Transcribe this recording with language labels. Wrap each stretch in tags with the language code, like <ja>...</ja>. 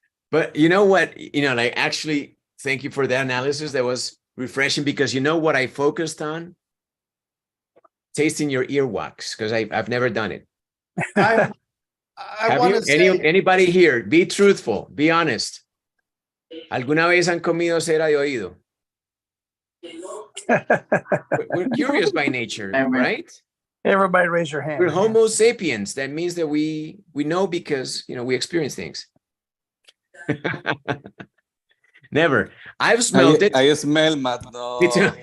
<en>But you know what, like actually, thank you for that analysis. That was refreshing, because you know what I focused on? Tasting your earwax, because I've never done it. I want to say, anybody here, be truthful, be honest.</en> <es>¿Alguna vez han comido cera de oído?</es> <en>We're curious by nature, right? Everybody raise your hand. We're Homo sapiens. That means that we know because, we experience things. Never. I've smelled it. I smell, but no. Me too.</en>